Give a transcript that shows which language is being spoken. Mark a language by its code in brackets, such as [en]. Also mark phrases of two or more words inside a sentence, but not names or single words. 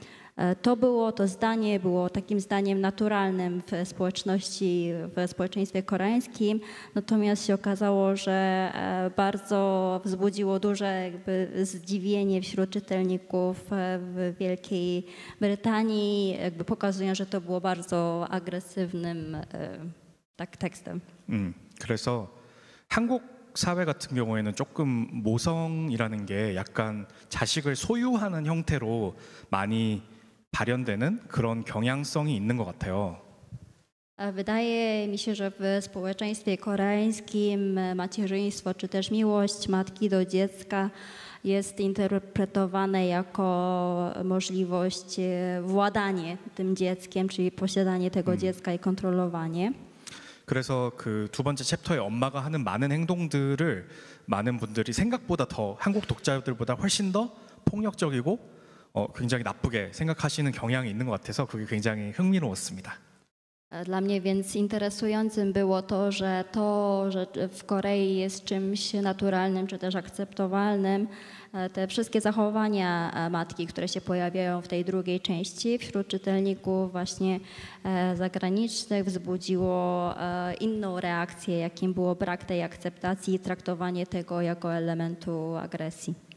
[pl] To zdanie było takim zdaniem naturalnym w społeczeństwie koreańskim, natomiast się okazało, że bardzo wzbudziło duże zdziwienie wśród czytelników w Wielkiej Brytanii, pokazując, że to było bardzo agresywnym tekstem. [ko] 그래서 한국 사회 같은 경우에는 조금 모성이라는 게 약간 자식을 소유하는 형태로 많이 발현되는 그런 경향성이 있는 것 같아요. [pl] Wydaje mi się, że w społeczeństwie koreańskim macierzyństwo czy też miłość matki do dziecka jest interpretowane jako możliwość władanie tym dzieckiem, czyli posiadanie tego dziecka i kontrolowanie. [ko] 그래서 그 두 번째 챕터에 엄마가 하는 많은 행동들을 많은 분들이 생각보다 더 한국 독자들보다 훨씬 더 폭력적이고 굉장히 나쁘게 생각하시는 경향이 있는 것 같아서 그게 굉장히 흥미로웠습니다. [pl] Dla mnie więc interesującym było to, że w Korei jest czymś naturalnym czy też akceptowalnym. Te wszystkie zachowania matki, które się pojawiają w tej drugiej części wśród czytelników właśnie zagranicznych wzbudziło inną reakcję, jakim było brak tej akceptacji i traktowanie tego jako elementu agresji.